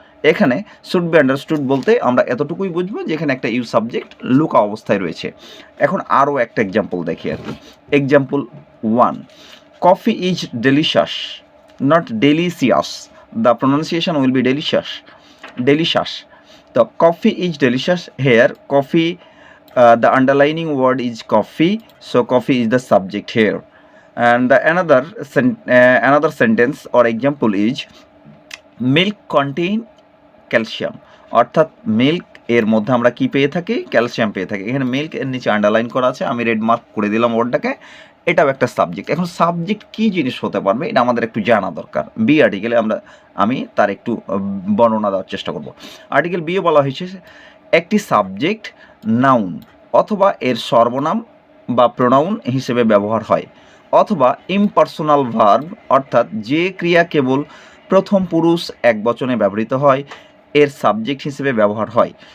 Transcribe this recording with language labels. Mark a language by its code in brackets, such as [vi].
[bn] এখানে should be understood বলতে আমরা এতটুকুই বুঝবো যে এখানে একটা ইউ সাবজেক্ট লুকা অবস্থায় রয়েছে। এখন আরও একটা এক্সাম্পল দেখি আর কি। Example 1, [en] Coffee is delicious, not delicious. The pronunciation will be delicious, delicious. তো coffee is delicious, here coffee, the underlining word is coffee, so coffee is the subject here. And the another sentence or example is milk contain calcium. [bn] অর্থাৎ milk এর মধ্যে আমরা কি পেয়ে থাকি? Calcium পেয়ে থাকি। এখানে মিল্ক এর নিচে আন্ডারলাইন করা আছে, আমি রেড মার্ক করে দিলাম ওয়ার্ডটাকে। এটাও একটা সাবজেক্ট। এখন সাবজেক্ট কী জিনিস হতে পারবে এটা আমাদের একটু জানা দরকার। বি আর্টিকেলে আমি তার একটু বর্ণনা দেওয়ার চেষ্টা করব। আর্টিকেল বি এ বলা হয়েছে একটি সাবজেক্ট নাউন অথবা এর সর্বনাম বা প্রোনাউন হিসেবে ব্যবহার হয়, অথবা ইমপার্সোনাল ভার্ব, অর্থাৎ যে ক্রিয়া কেবল প্রথম পুরুষ একবচনে ব্যবহৃত হয় এর সাবজেক্ট হিসেবে ব্যবহার হয়।